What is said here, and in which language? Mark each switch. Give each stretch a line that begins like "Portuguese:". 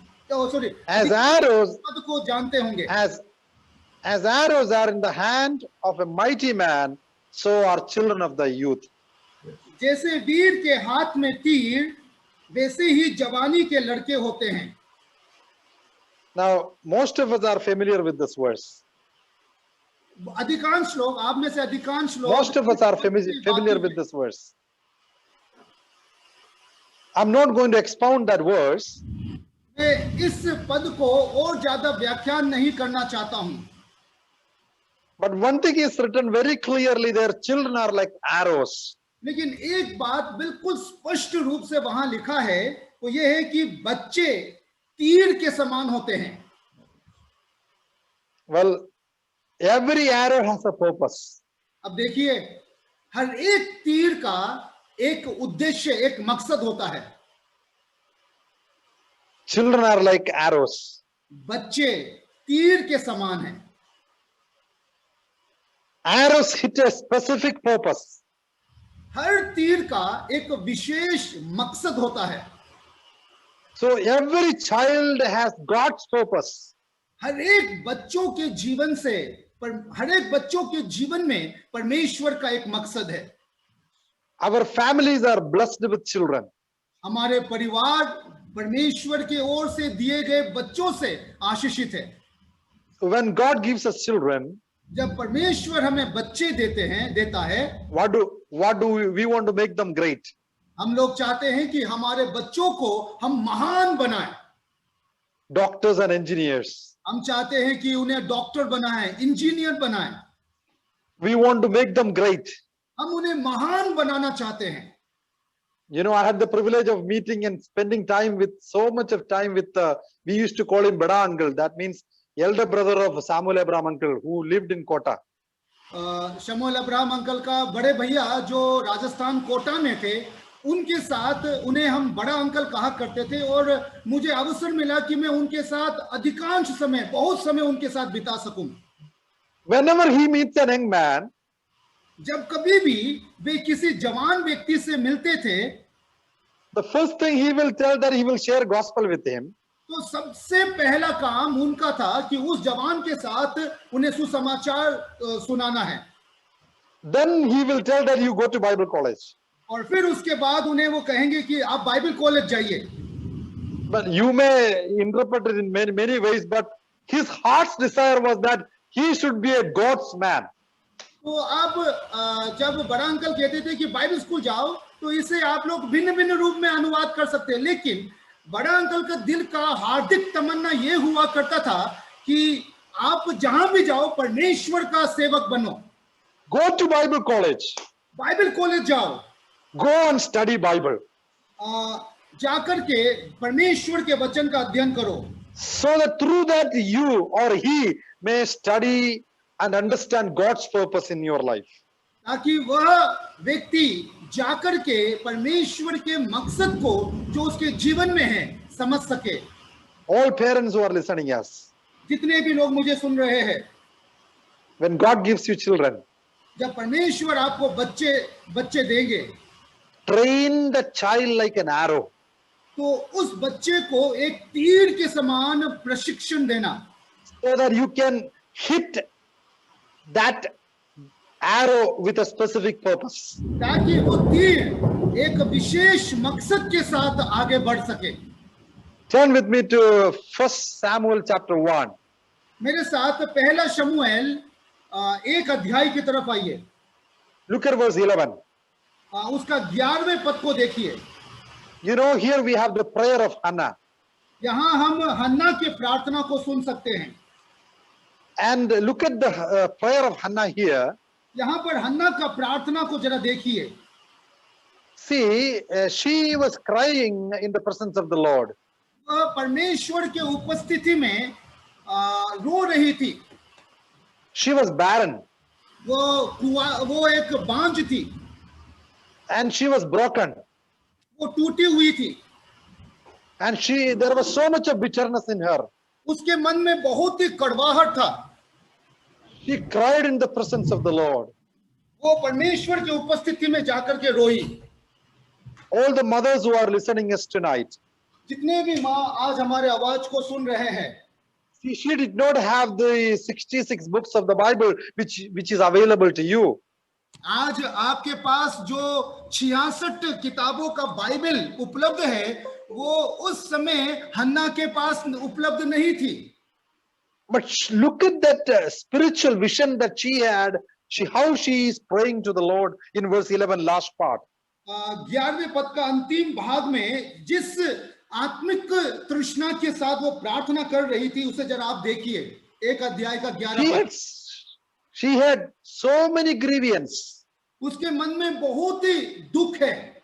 English: sorry, As arrows,
Hindi: पद को जानते होंगे।
English: as arrows are in the hand of a mighty man, so are children of the youth.
Hindi: जैसे वीर के हाथ में तीर, वैसे ही जवानी के लड़के होते हैं।
English: Now, most of us are familiar with this verse.
Hindi: अधिकांश लोग, आप में से अधिकांश लोग,
English: Most of us are familiar with this verse. I'm not going to expound that verse.
Hindi: मैं इस पद को और ज्यादा व्याख्यान नहीं करना चाहता हूं।
English: But one thing is written very clearly, their children are like arrows.
Hindi: लेकिन एक बात बिल्कुल स्पष्ट रूप से वहां लिखा है, वो ये है कि बच्चे तीर के समान होते हैं।
English: Well, every arrow has a purpose.
Hindi: अब देखिए, हर एक तीर का एक उद्देश्य, एक मकसद होता है।
English: Children are like arrows.
Hindi: बच्चे तीर के समान हैं।
English: Arrows hit a specific purpose.
Hindi: हर तीर का एक विशेष मकसद होता है।
English: So every child has God's purpose.
Hindi: हर एक बच्चों के जीवन से हर एक बच्चों के जीवन में परमेश्वर का एक मकसद है.
English: Our families are blessed with children.
Hindi: हमारे परिवार परमेश्वर के ओर से दिए गए बच्चों से आशीषित है.
English: When God gives us children,
Hindi: जब परमेश्वर हमें बच्चे देता है,
English: what do we want to make them great?
Hindi: हम लोग चाहते हैं कि हमारे बच्चों को हम महान बनाएं.
English: Doctors and engineers.
Hindi: हम चाहते हैं कि उन्हें डॉक्टर बनाएं, इंजीनियर बनाएं.
English: We want to make them great.
Hindi: हम उन्हें महान बनाना चाहते हैं.
English: You know, I had the privilege of meeting and spending time with so much of time with we used to call him Bada uncle. That means elder brother of Samuel Abraham uncle who lived in Kota.
Hindi: शमूएल Abraham uncle का बड़े भैया जो राजस्थान कोटा में थे, उनके साथ उन्हें हम बड़ा अंकल कहा करते थे और मुझे अवसर मिला कि मैं उनके साथ अधिकांश समय, बहुत समय उनके साथ बिता सकूं.
English: Whenever he meets an young man,
Hindi: जब कभी भी वे किसी जवान व्यक्ति से मिलते थे,
English: the first thing he will tell that he will share gospel with him.
Hindi: तो सबसे पहला काम उनका था कि उस जवान के साथ उन्हें सुसमाचार सुनाना है.
English: Then he will tell that you go to Bible college.
Hindi: और फिर उसके बाद उन्हें वो कहेंगे कि आप बाइबल कॉलेज जाइए.
English: But you may interpret it in many ways, but his heart's desire was that he should be a God's man.
Hindi: तो अब जब बड़ा अंकल कहते थे कि बाइबल स्कूल जाओ, तो इसे आप लोग भिन्न भिन्न रूप में अनुवाद कर सकते हैं, लेकिन बड़ा अंकल का दिल का हार्दिक तमन्ना ये हुआ करता था कि आप जहां भी जाओ परमेश्वर का सेवक बनो.
English: Go to Bible college.
Hindi: Bible college जाओ.
English: Go and study Bible.
Hindi: जाकर के परमेश्वर के वचन का अध्ययन करो.
English: So that through that you or he may study and understand God's purpose in your life.
Hindi: ताकि वह व्यक्ति जाकर के परमेश्वर के मकसद को जो उसके जीवन में है समझ सके.
English: All parents who are listening, yes.
Hindi: जितने भी लोग मुझे सुन रहे हैं,
English: when God gives you children,
Hindi: जब परमेश्वर आपको बच्चे देंगे,
English: train the child like an arrow.
Hindi: तो उस बच्चे को एक तीर के समान प्रशिक्षण देना,
English: so that you can hit that arrow with a specific purpose.
Hindi: ताकि वो तीर एक विशेष मकसद के साथ आगे बढ़ सके.
English: Turn with me to 1 Samuel chapter 1.
Hindi: मेरे साथ पहला शमूएल 1 अध्याय की तरफ आइए.
English: Look at verse 11.
Hindi: उसका 11वें पद को देखिए.
English: You know, here we have the prayer of Hannah.
Hindi: यहाँ हम हन्ना के प्रार्थना को सुन सकते हैं.
English: And look at the prayer of Hannah here.
Hindi: यहाँ पर हन्ना का प्रार्थना को जरा देखिए.
English: See, she was crying in the presence of the Lord.
Hindi: परमेश्वर के उपस्थिति में रो रही थी.
English: She was barren.
Hindi: वो एक बांझ थी.
English: And she was broken.
Hindi: वो टूटी हुई थी.
English: And there was so much of bitterness in her.
Hindi: उसके मन में बहुत ही कड़वाहट था.
English: She cried in the presence of the Lord.
Hindi: वो परमेश्वर के उपस्थिति में जाकर के रोई.
English: All the mothers who are listening us tonight,
Hindi: जितने भी माँ आज हमारे आवाज को सुन रहे हैं,
English: she did not have the 66 books of the Bible which is available to you.
Hindi: आज आपके पास जो 66 किताबों का बाइबल उपलब्ध है, वो उस समय हन्ना के पास उपलब्ध नहीं थी.
English: But look at that spiritual vision that she had, how she is praying to the Lord in verse 11, last part.
Hindi: 11वें पद का अंतिम भाग में जिस आत्मिक तृष्णा के साथ वो प्रार्थना कर रही थी, उसे जरा आप देखिए. 1 अध्याय का 11 पद.
English: She had so many grievances.
Hindi: उसके मन में बहुत ही दुख है.